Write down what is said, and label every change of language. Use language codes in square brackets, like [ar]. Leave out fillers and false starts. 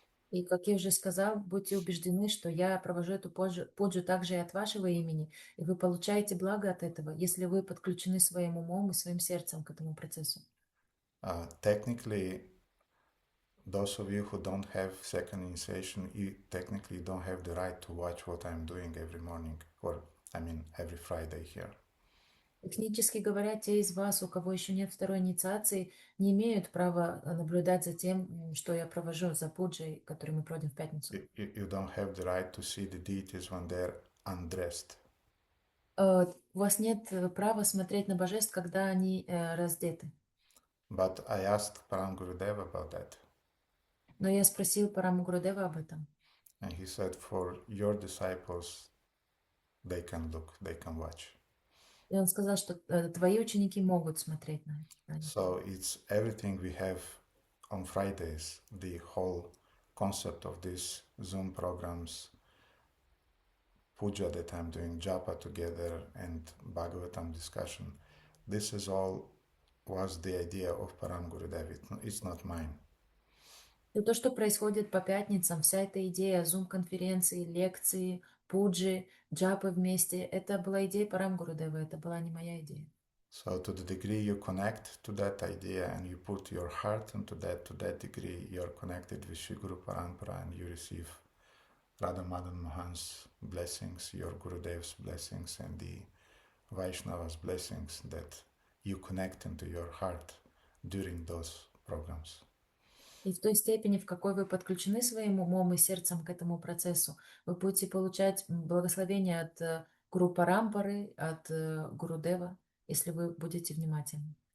[ru] И, как я уже сказал, будьте убеждены, что я провожу эту пуджу также и от вашего имени, и вы получаете благо от этого, если вы подключены своим умом и своим сердцем к этому процессу. [en] Technically, those of you who don't have second initiation, you technically don't have the right to watch what I'm doing every morning, or I mean every Friday here. [ru] Технически говоря, те из вас, у кого еще нет второй инициации, не имеют права наблюдать за тем, что я провожу за пуджей, которую мы проводим в пятницу. [en] You don't have the right to see the deities when they're undressed. [ru] У вас нет права смотреть на божеств, когда они раздеты. [en] But I asked Param Gurudev about that. [ru] Но я спросил Параму Гурудева об этом. [en] And he said, for your disciples, they can look, they can watch. [ru] И он сказал, что твои ученики могут смотреть на это. [en] So it's everything we have on Fridays, the whole concept of these Zoom programs, puja that I'm doing, japa together, and Bhagavatam discussion. This is all was the idea of Param Gurudev. It's not mine. [ru] И то, что происходит по пятницам, вся эта идея зум-конференции, лекции, пуджи, джапы вместе, это была идея Парам Гурудева, это была не моя идея. [en] So to the degree you connect to that idea and you put your heart into that, to that degree you're connected with Shri Guru Parampara and you receive Radha Madan Mohan's blessings, your Gurudev's blessings and the Vaishnava's blessings that you connect into your heart during those programs. [ru] И в той степени, в какой вы подключены своим умом и сердцем к этому процессу, вы будете получать благословение от Гуру Парампары, от Гурудева, если вы будете внимательны.